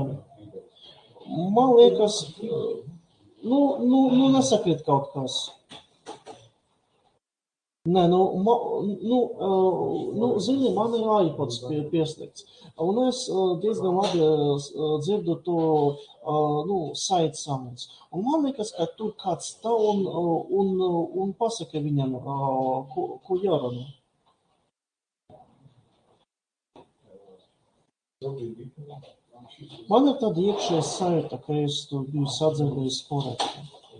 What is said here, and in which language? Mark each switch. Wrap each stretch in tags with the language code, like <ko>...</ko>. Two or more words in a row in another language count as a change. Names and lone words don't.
<lv>Man liekas, nesakrīt kaut kas. Nē, zini, man ir iPods pieslēgts. Un es diezgan labi dzirdu to,</lv> <en>site sounds.</en> <lv>Un man liekas, ka tur kāds stāv un pasaka viņam, ko jārunā. Man ir tāda iekšēja sajūta, ka es to biju sadzirdējis korekti.</lv>